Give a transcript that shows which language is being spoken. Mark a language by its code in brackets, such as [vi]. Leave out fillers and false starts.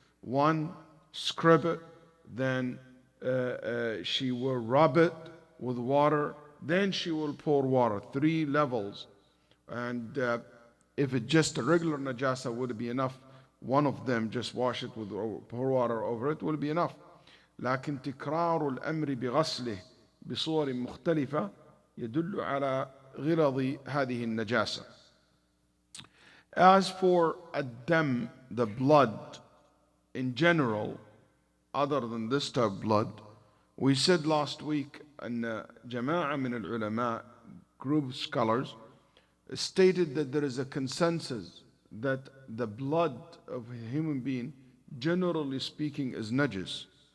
[en] One, scrub it, then she will rub it with water, then she will pour water, 3 levels. And if it's just a regular najasa, would it be enough? One of them, just wash it with pour water over it, will be enough. [ar] لكن تكرار الأمر بغسله بصور مختلفة يدل على غلظ هذه النجاسة. [en] As for ad-dam, the blood in general, other than this type of blood, we said last week [ar] أن جماعة من العلماء, [en] group of scholars, stated that there is a consensus that the blood of a human being, generally speaking, is najis.